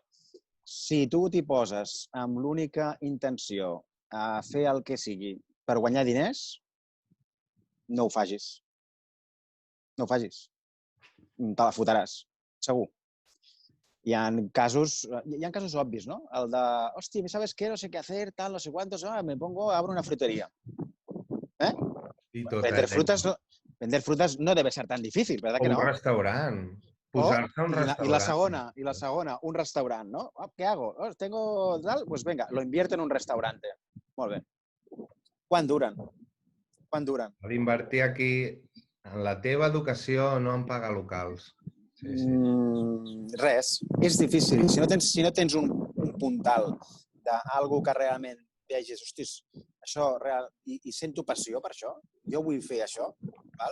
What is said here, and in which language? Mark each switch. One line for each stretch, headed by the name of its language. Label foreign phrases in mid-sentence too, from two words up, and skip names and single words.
Catalan: Si tu t'hi poses amb l'única intenció a fer el que sigui per guanyar diners, no ho facis. No ho facis. Te la fotràs, segur. Hi ha casos obvis, ¿no? El de, hòstia,
Spanish: ¿sabes qué? No sé qué hacer, tal, no sé cuántos, me pongo, abro una frutería. Vender frutas no debe ser tan difícil, ¿verdad que no?
Catalan: Un restaurant. Posar-se un restaurant. Y la segona, un restaurant, ¿no?
Spanish: ¿Qué hago? Tengo tal, pues venga, lo invierto en un restaurante.
Catalan: Molt bé. Quan duren? D'invertir aquí en la teva educació, no en pagar locals. Sí. Res. És difícil. Si no tens un puntal d'algú que realment vegis, hostis, això real, i sento passió per això, jo vull fer això, val?